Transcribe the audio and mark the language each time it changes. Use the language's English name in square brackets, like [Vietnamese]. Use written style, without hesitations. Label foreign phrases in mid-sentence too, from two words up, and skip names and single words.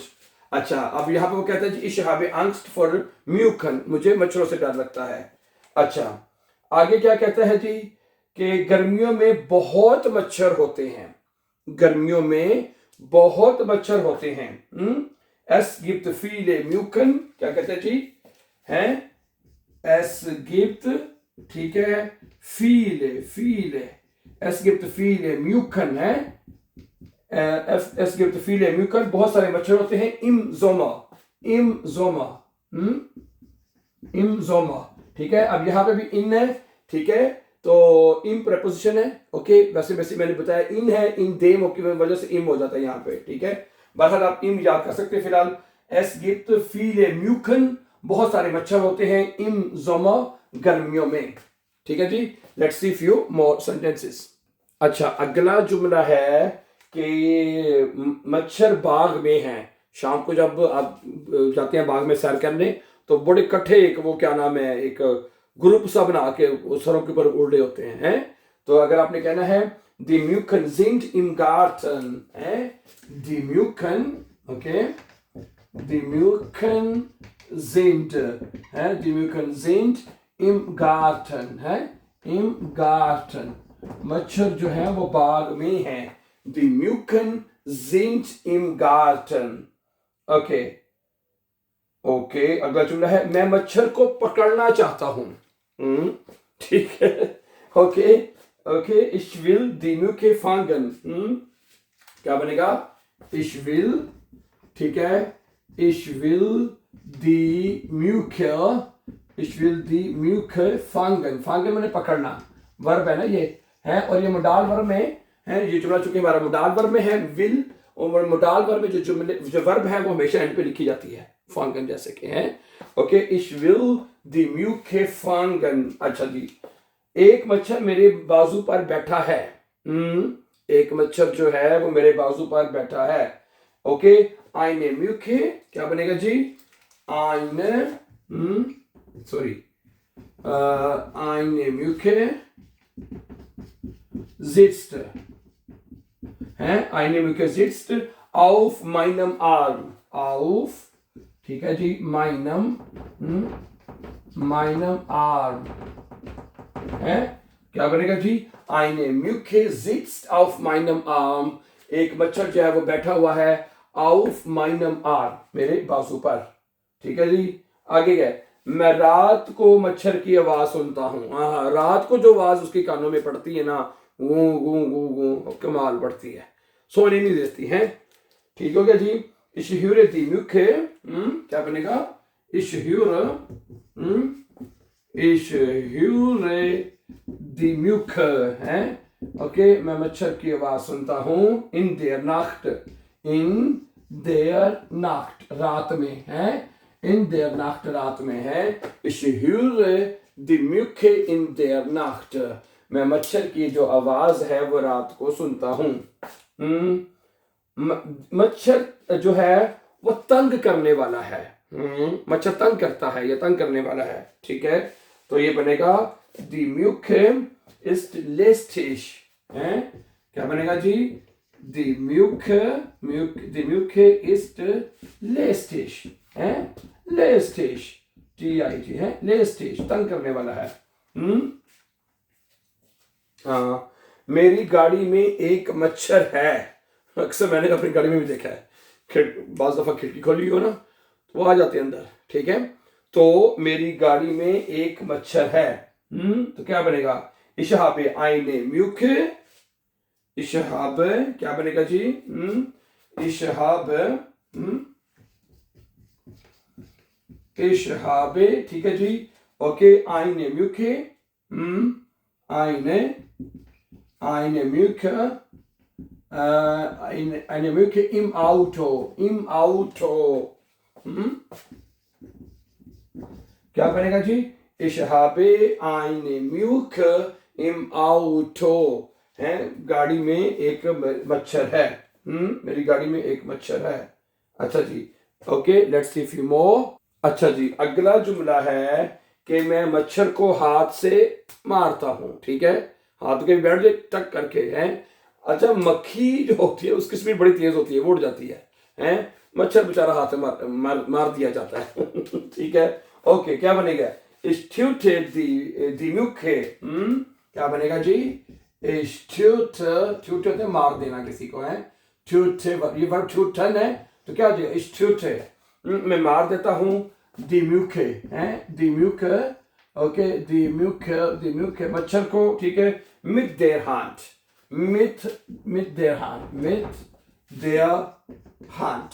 [Hindi] अच्छा, अब यहाँ पे वो कहता है [German] Ich habe Angst vor Mücken, [Hindi] मुझे मच्छरों से डर लगता है। अच्छा, आगे क्या कहता है जी? कि गर्मियों में बहुत मच्छर होते हैं, गर्मियों में बहुत मच्छर होते हैं। [German] Es gibt viele Mücken, [Hindi] क्या कहते हैं जी? हैं? [German] Es gibt, [Hindi] ठीक है, [German] viele, es gibt viele Mücken है, es gibt viele Mücken, [Hindi] बहुत सारे मच्छर होते हैं। [German] im Sommer, [Hindi] ठीक है। अब यहाँ पे भी इन है, ठीक है, तो इन प्रेपोजिशन है, ओके। वैसे मैंने बताया इन है, [German] in dem [Hindi] की वजह से इम हो जाता है यहाँ पे, ठीक है। बहरहाल आप इम याद कर सकते हैं। फिलहाल [German] es gibt viele Mücken, [Hindi] बहुत सारे मच्छर होते हैं [German] im Sommer, [Hindi] गर्मियों में, ठीक है जी। [English] let's see few more sentences। [Hindi] अच्छा, अगला जुमला है कि मच्छर बाग में हैं। शाम को जब आप जाते हैं बाग में सैर करने, तो बड़े इकट्ठे एक वो क्या नाम है, एक ग्रुप सा बना के सरों के ऊपर उड़ रहे होते हैं, तो अगर आपने कहना है [German] Die Mücken sind im Garten, die Mücken, okay, die Mücken sind, die Mücken sind im Garten, im Garten, [Hindi] मच्छर जो है वो बाग में है। [German] Die Mücken sind im Garten, [English] okay, ओके। [Hindi] अगला जुमला है मैं मच्छर को पकड़ना चाहता हूं, ठीक है, ओके। [German] ich will die Mücke fangen, [Hindi] क्या बनेगा? [German] ich will, [Hindi] ठीक है, [German] ich will die Mücke fangen, fangen [Hindi] मैंने पकड़ना, वर्ब है ना ये, है, और ये [English] modal verb [Hindi] में है। ये जुमला चूंकि हमारा [English] modal verb [Hindi] में है will, और [English] modal verb [Hindi] में जो वर्ब है वो हमेशा एंड पे लिखी जाती है, fangen जैसे कि है, ओके। [German] ich will die Mücke fangen। [Hindi] अच्छा जी, एक मच्छर मेरे बाजू पर बैठा है, एक मच्छर जो है वो मेरे बाजू पर बैठा है, ओके। [German] eine Mücke, [Hindi] क्या बनेगा जी? [German] eine Mücke sitzt, eine Mücke sitzt auf meinem Arm, auf [Hindi] ठीक है जी, [German] माइनम meinem Arm [Hindi] है, क्या बनेगा जी, [German] eine Mücke sitzt auf meinem Arm, [Hindi] एक मच्छर जो है वो बैठा हुआ है [German] auf meinem Arm, [Hindi] मेरे बाजू पर, ठीक है जी। आगे गए, मैं रात को मच्छर की आवाज सुनता हूँ। हाँ, रात को जो आवाज उसके कानों में पड़ती है ना, गूं गूं गूं गूं, कमाल पड़ती है, सोने नहीं देती है। ठीक हो गया जी। [German] Ich höre die Mücke, [Hindi] क्या बनेगा, [German] ich höre die Mücke [Hindi] है, ओके, मैं मच्छर की आवाज सुनता हूँ [German] in der Nacht, [Hindi] रात में है, [German] in der Nacht [Hindi] रात में है, [German] ich höre die Mücke in der Nacht, [Hindi] मैं मच्छर की जो आवाज है वो रात को सुनता हूँ। मच्छर जो है वो तंग करने वाला है, मच्छर तंग करता है या तंग करने वाला है, ठीक है। तो ये बनेगा [German] die Mücke ist lästig, [Hindi] है, क्या बनेगा जी, [German] die Mücke ist lästig, [Hindi] है, lästig, G-I-G है, lästig, तंग करने वाला है। हाँ, मेरी गाड़ी में एक मच्छर है, अक्सर मैंने अपनी गाड़ी में भी देखा है, बाज दफा खिड़की खोली हो ना तो वो आ जाते हैं अंदर, ठीक है। तो मेरी गाड़ी में एक मच्छर है, तो क्या बनेगा, [German] ich habe eine Mücke, ich habe, [Hindi] क्या बनेगा जी, [German] ich habe, [Hindi] ठीक है जी, ओके, [German] eine Mücke, eine Mücke, eine Mücke im Auto, [Hindi] क्या बनेगा जी, [German] ich habe eine Mücke im Auto, [Hindi] है, गाड़ी में एक मच्छर है, मेरी गाड़ी में एक मच्छर है। अच्छा जी, ओके, [English] let's see few more. [Hindi] अच्छा जी, अगला जुमला है कि मैं मच्छर को हाथ से मारता हूँ, ठीक है, हाथ के बैठ जाए टक करके, है। अच्छा, मक्खी जो होती है उसकी स्पीड बड़ी तेज होती है, वो उड़ जाती है, मच्छर बेचारा हाथ से मार दिया जाता है ठीक है, ओके, क्या बनेगा, [German] ich töte die Mücke, [Hindi] क्या बनेगा जी, [German] ich töte [Hindi] मार देना किसी को, है, töte, ये वर्ब töten है, तो क्या हो जाएगा, [German] ich töte, [Hindi] मैं मार देता हूँ [German] die Mücke, [Hindi] है, [German] die Mücke, [Hindi] ओके, [German] die Mücke [Hindi] मच्छर को, ठीक है, [German] mit der Hand, mit der Hand।